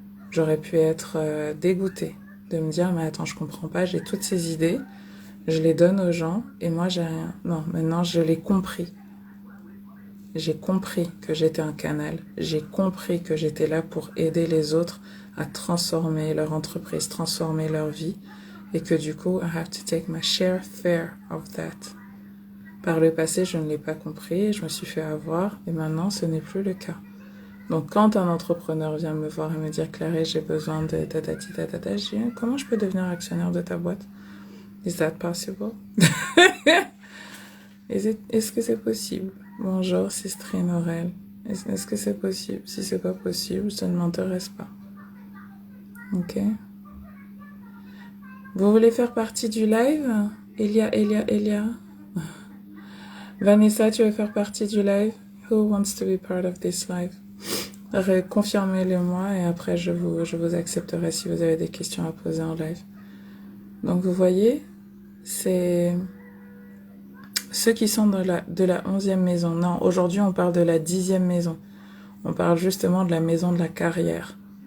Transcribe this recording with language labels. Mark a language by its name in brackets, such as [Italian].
[French] J'aurais pu être dégoûtée de me dire, mais attends, je comprends pas, j'ai toutes ces idées, je les donne aux gens et moi, j'ai rien. Non, maintenant, je l'ai compris. J'ai compris que j'étais un canal. J'ai compris que j'étais là pour aider les autres à transformer leur entreprise, transformer leur vie. [English] Et que du coup, I have to take my share of that. [French] Par le passé, je ne l'ai pas compris, je me suis fait avoir, et maintenant, ce n'est plus le cas. Donc, quand un entrepreneur vient me voir et me dire, Clarisse, j'ai besoin de je dis, comment je peux devenir actionnaire de ta boîte? [English] Is that possible? [French] Est-ce que c'est possible? Bonjour, Sistrine Aurel. Est-ce que c'est possible? Si c'est pas possible, ça ne m'intéresse pas. Ok? Vous voulez faire partie du live? Elia. Vanessa, tu veux faire partie du live? [English] Who wants to be part of this live? [French] Confirmez-le moi et après je vous accepterai si vous avez des questions à poser en live. Donc vous voyez, c'est ceux qui sont de la 11e maison. Non, aujourd'hui on parle de la 10e maison. On parle justement de la maison de la carrière.